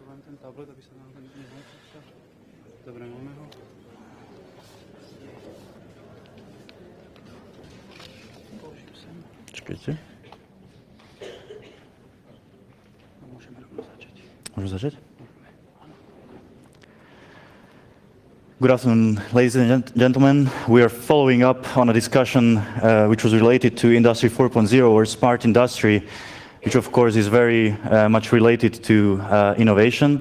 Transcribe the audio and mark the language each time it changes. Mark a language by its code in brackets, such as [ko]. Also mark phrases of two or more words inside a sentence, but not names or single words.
[sk] ten tablet, aby sa nám nemohol. Dobre, máme ho. Položím sem. Čekajte. Môžeme rovno začať. Môžeme začať? [en] Good afternoon, ladies and gentlemen. We are following up on a discussion which was related to Industry 4.0 or smart industry, which of course is very much related to innovation.